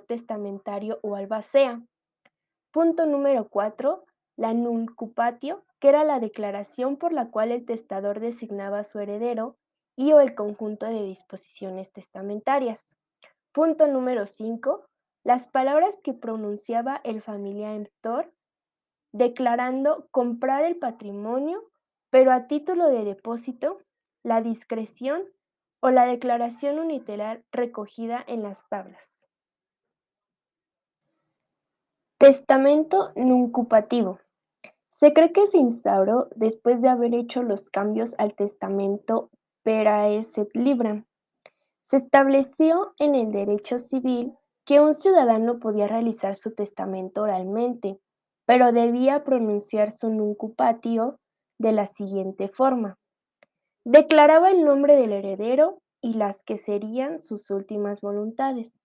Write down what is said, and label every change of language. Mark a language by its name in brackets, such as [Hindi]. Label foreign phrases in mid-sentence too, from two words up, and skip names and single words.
[Spanish] testamentario o albacea; punto número 4, la nuncupatio, que era la declaración por la cual el testador designaba a su heredero y o el conjunto de disposiciones testamentarias; punto número 5, las palabras que pronunciaba el familiar-emptor declarando comprar el patrimonio, pero a título de depósito, la discreción o la declaración unilateral recogida en las tablas. Testamento nuncupativo. Se cree que se instauró después de haber hecho los cambios al testamento [Latin] peraes et libram. [Spanish] Se estableció en el derecho civil que un ciudadano podía realizar su testamento oralmente, pero debía pronunciar su nuncupatio de la siguiente forma: declaraba el nombre del heredero y las que serían sus últimas voluntades.